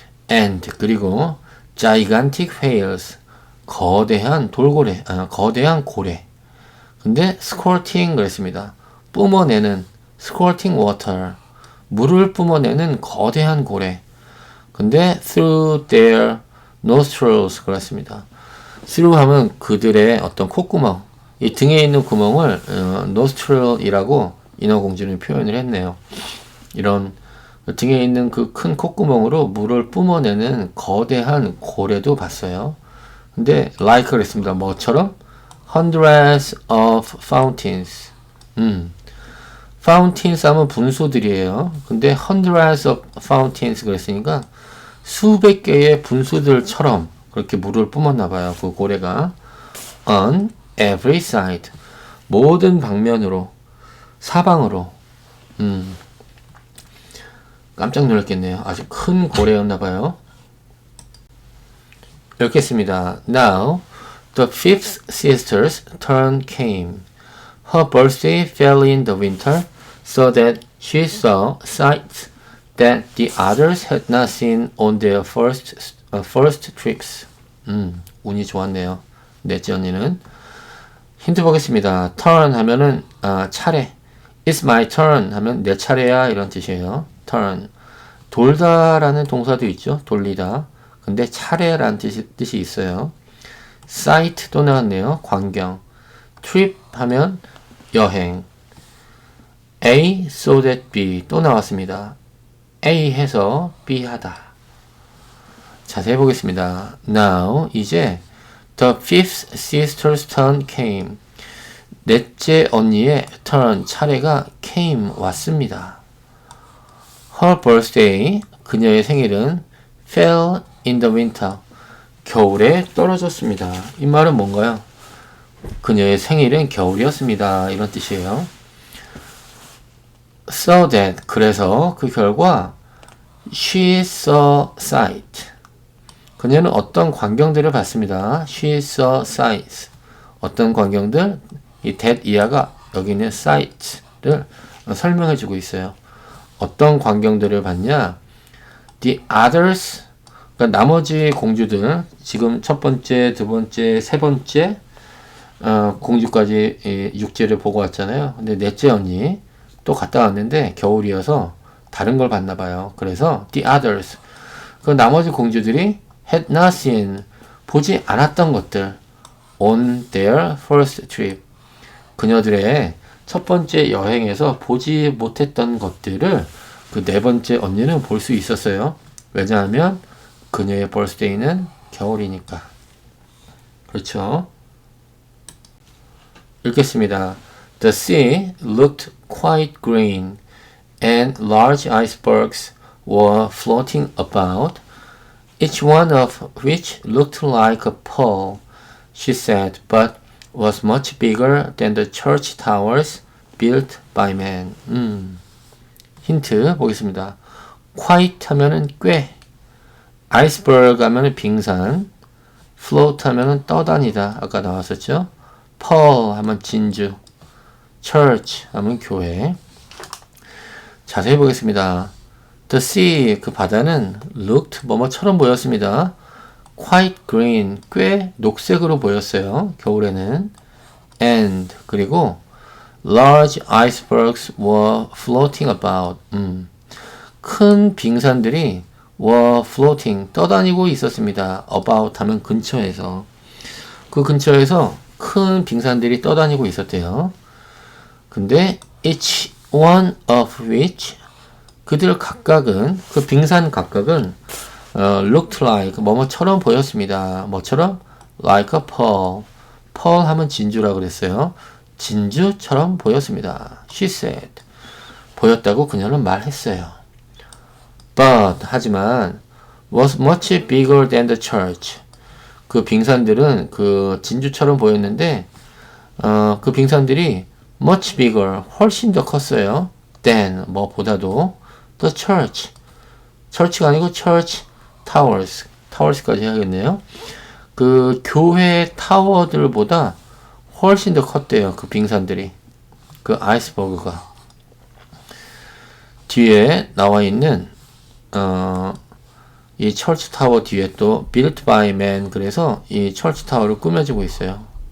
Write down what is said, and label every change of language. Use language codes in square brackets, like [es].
[ko] and 그리고 [en] gigantic whales [ko] 거대한 돌고래, 거대한 고래. 근데 squirting 그랬습니다. 뿜어내는 [en] squirting water [ko] 물을 뿜어내는 거대한 고래. [en] 근데 through their nostrils [ko] 그랬습니다. through 하면 그들의 어떤 콧구멍, 이 등에 있는 구멍을 nostril이라고 인어공주는 표현을 했네요. 이런 등에 있는 그 큰 콧구멍으로 물을 뿜어내는 거대한 고래도 봤어요. 근데 like 그랬습니다. 뭐처럼? [en] hundreds of fountains. [ko] fountains 하면 분수들이에요. 근데 [en] hundreds of fountains [ko] 그랬으니까 수백 개의 분수들처럼 그렇게 물을 뿜었나 봐요. 그 고래가 [en] on every side [ko] 모든 방면으로 사방으로 깜짝 놀랐겠네요. 아주 큰 고래였나 봐요. 읽겠습니다. [en] Now the fifth sister's turn came. Her birthday fell in the winter, so that she saw sights that the others had not seen on their first trips. [ko] 운이 좋았네요. 넷째 언니는. 힌트 보겠습니다. turn 하면은 차례. [en] It's my turn [ko] 하면 내 차례야 이런 뜻이에요. turn. 돌다라는 동사도 있죠. 돌리다. 근데 차례라는 뜻이 있어요. sight 또 나왔네요. 광경. trip 하면 여행. [en] A so that B [ko] 또 나왔습니다. A 해서 B 하다. 자세히 보겠습니다. [en] Now [ko] 이제 [en] the fifth sister's turn came. [ko] 넷째 언니의 turn 차례가 came 왔습니다. [en] Her birthday [ko] 그녀의 생일은 [en] fell in the winter [ko] 겨울에 떨어졌습니다. 이 말은 뭔가요? 그녀의 생일은 겨울이었습니다. 이런 뜻이에요. [en] So that [ko] 그래서 그 결과 [en] she saw sight [ko] 그녀는 어떤 광경들을 봤습니다. [en] She saw sights [ko] 어떤 광경들? 이 that 이하가 여기 있는 sight를 설명해 주고 있어요. 어떤 광경들을 봤냐? [en] The others [ko] 그러니까 나머지 공주들 지금 첫 번째, 두 번째, 세 번째 공주까지 육지를 보고 왔잖아요. 근데 넷째 언니 또 갔다 왔는데 겨울이어서 다른 걸 봤나 봐요. 그래서 [en] the others [ko] 그 나머지 공주들이 [en] had not seen [ko] 보지 않았던 것들 [en] on their first trip [ko] 그녀들의 첫 번째 여행에서 보지 못했던 것들을 그 네 번째 언니는 볼 수 있었어요. 왜냐하면 그녀의 birthday는 겨울이니까. 그렇죠? 읽겠습니다. [en] The sea looked quite green and large icebergs were floating about, each one of which looked like a pearl, she said, but was much bigger than the church towers built by man. [ko] 힌트 보겠습니다. quite 하면은 꽤, iceberg 하면은 빙산, float 하면은 떠다니다. 아까 나왔었죠? pearl 하면 진주, church 하면 교회. 자세히 보겠습니다. [en] The sea, [ko] 그 바다는 looked 뭐뭐처럼 보였습니다. [en] quite green, [ko] 꽤 녹색으로 보였어요. 겨울에는. [en] and, [ko] 그리고 [en] large icebergs were floating about. [ko] 큰 빙산들이 [en] were floating, [ko] 떠다니고 있었습니다. about 하면 근처에서. 그 근처에서 큰 빙산들이 떠다니고 있었대요. 근데 [en] each one of which [ko] 그들 각각은 그 빙산 각각은 [en] looked like [ko] 뭐뭐처럼 보였습니다. 뭐처럼? [en] like a pearl. [ko] pearl 하면 진주라 그랬어요. 진주처럼 보였습니다. [en] She said. [ko] 보였다고 그녀는 말했어요. [en] But [ko] 하지만 [en] was much bigger than the church. [ko] 그 빙산들은 그 진주처럼 보였는데 그 빙산들이 [en] much bigger [ko] 훨씬 더 컸어요. [en] than [ko] 뭐보다도 [en] the church. church가 [ko] 아니고 [en] church towers. [ko] towers까지 해야겠네요. 그 교회 타워들보다 훨씬 더 컸대요. 그 빙산들이. 그 아이스버그가. 뒤에 나와 있는 이 철치 타워 뒤에 또 [en] built by man [ko] 그래서 이 철치 타워를 꾸며지고 있어요.